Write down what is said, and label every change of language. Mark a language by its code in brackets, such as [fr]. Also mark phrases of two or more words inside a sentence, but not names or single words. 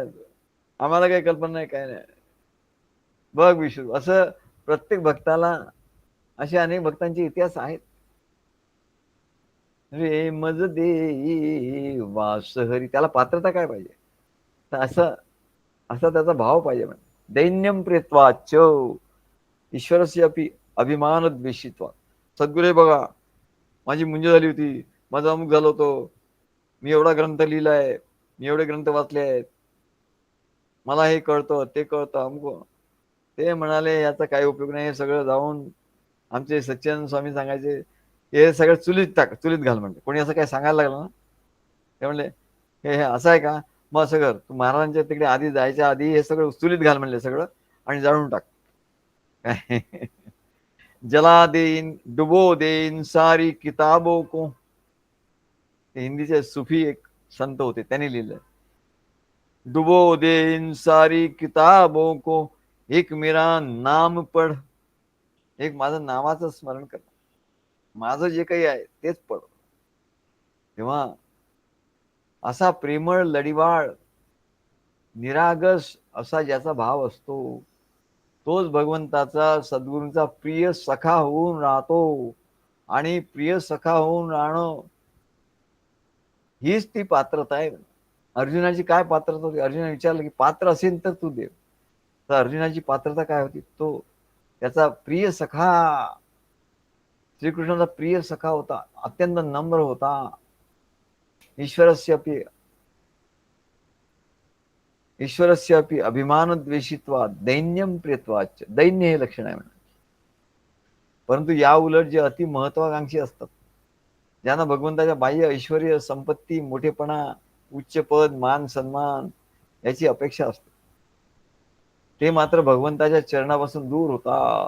[mr] आम्हाला काही कल्पना नाही, काय नाही, बघ विश्वरूप. असं प्रत्येक भक्ताला, असे अनेक भक्तांचे इतिहास आहेत. रे मज देई वास हरी, त्याला पात्रता काय पाहिजे? तर असा त्याचा भाव पाहिजे. [sa] म्हणजे दैन्यम प्रेत्वाच ईश्वरस्य अपि अभिमान द्वेषित्वा. [mr] सद्गुरे बघा, माझी मुंज झाली होती, माझा अमुक झालं होतं, मी एवढा ग्रंथ लिहिलाय, मी एवढे ग्रंथ वाचले आहेत, मला हे कळतं, ते कळतं, अमुक. ते म्हणाले याचा काही उपयोग नाही. हे सगळं जाऊन आमचे सच्चिदानंद स्वामी सांगायचे, हे सगळं चुलीत घाल म्हणते. कोणी असं काय सांगायला लागलं ना, ते म्हणले हे असं आहे का, मग असं कर, तू महाराजांच्या तिकडे आधी जायच्या आधी हे सगळं चुलीत घाल म्हणले सगळं, आणि जाळून टाक. [hi] काय जला देईन डुबो देईन सारी किताबों को. [mr] हिंदीचे सुफी एक संत होते, त्यांनी लिहिलं, [hi] डुबो देईन सारी किताबों को, एक मेरा नाम पढ़. [mr] एक माझं नावाचं स्मरण कर, माझं जे काही आहे तेच पड. तेव्हा असा प्रेमळ, लढिवाळ, निरागस असा ज्याचा भाव असतो, तोच भगवंताचा, सद्गुरूंचा प्रिय सखा होऊन राहतो. आणि प्रिय सखा होऊन राहणं हीच ती पात्रता आहे. अर्जुनाची काय पात्रता होती? अर्जुनाने विचारलं की पात्र असेल तर तू देव. तर अर्जुनाची पात्रता काय होती? तो त्याचा प्रिय सखा, श्रीकृष्णाचा प्रिय सखा होता, अत्यंत नम्र होता. [sa] ईश्वरस्य अपि अभिमान द्वेषित्वा दैन्यम प्रियत्वाच. [mr] दैन्य हे लक्षण आहे म्हणा. परंतु या उलट जे अति महत्वाकांक्षी असतात, ज्यांना भगवंताच्या बाह्य ऐश्वर्य, संपत्ती, मोठेपणा, उच्च पद, मान सन्मान याची अपेक्षा असते, ते मात्र भगवंताच्या चरणापासून दूर होतात.